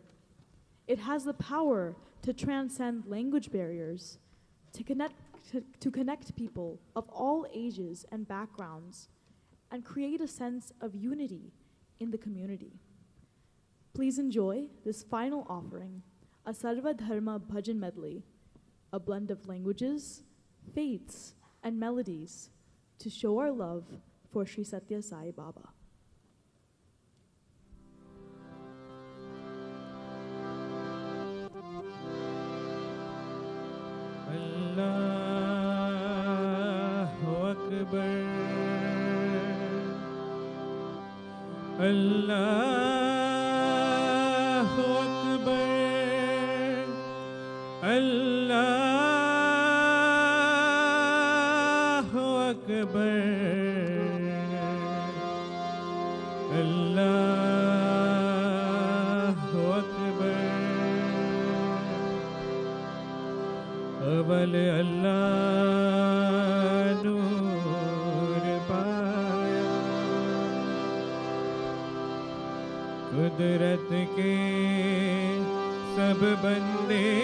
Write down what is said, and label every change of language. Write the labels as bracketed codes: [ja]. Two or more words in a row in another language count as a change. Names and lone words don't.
[en] It has the power to transcend language barriers, to connect people of all ages and backgrounds, and create a sense of unity in the community. Please enjoy this final offering, a Sarva Dharma Bhajan medley, a blend of languages, faiths, and melodies to show our love for Sri Sathya Sai Baba. [ar] الله أكبر الله أكبر الله أكبر الله أكبر [pa] ਅਵਲ ਅੱਲਾਹ ਨੂਰ ਪਾਇਆ ਕੁਦਰਤ ਕੇ ਸਭ ਬੰਦੇ